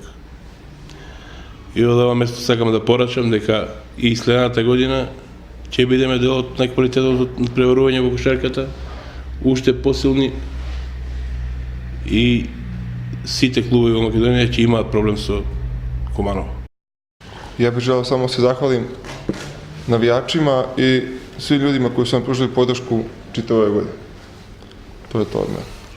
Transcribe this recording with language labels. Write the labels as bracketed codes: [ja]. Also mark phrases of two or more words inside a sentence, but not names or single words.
[mk] И од ова место сакам да порачам дека и следната година ќе бидеме дел од најквалитетното преварување во кошарката, уште посилни, и сите клубови во Македонија ќе имаат проблем со Куманово. [sr] Ja bih želeo samo se zahvalim navijačima i svim ljudima koji su nam pružili podršku čitave ove godine. To je to od mene.